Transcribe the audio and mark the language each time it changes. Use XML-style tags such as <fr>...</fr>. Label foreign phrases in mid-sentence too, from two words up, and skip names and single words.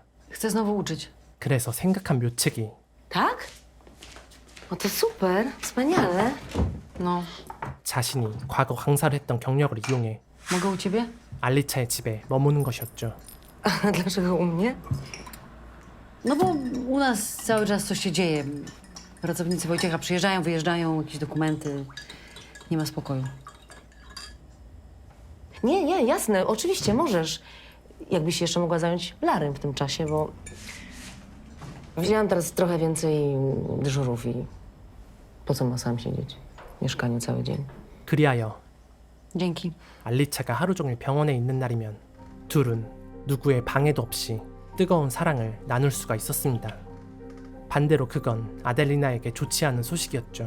<pl>Chcę znowu uczyć.</pl> <ko>그래서 생각한 묘책이</ko> <pl>Tak? O, to super. Wspaniale. No,</pl> <ko>자신이 과거 강사를 했던 경력을 이용해</ko> <pl>mogę u ciebie?</pl> <ko>알리차의 집에 머무는 것이었죠.</ko> <pl>A dlaczego u mnie? No bo u nas cały czas coś się dzieje. Pracownicy Wojciecha przyjeżdżają, wyjeżdżają, jakieś dokumenty. Nie ma spokoju. Nie, jasne. Oczywiście możesz. Jakbyś się jeszcze mogła zająć Larym w tym czasie, bo wzięłam teraz trochę więcej dyżurów i po co ma sam siedzieć w mieszkaniu cały dzień?</pl> <ko>그리하여</ko> <pl>Dzięki.</pl> <ko>알리차가 하루 종일 병원에 있는 날이면 둘은 누구의 방해도 없이 뜨거운 사랑을 나눌 수가 있었습니다. 반대로 그건 아델리나에게 좋지 않은 소식이었죠.</ko>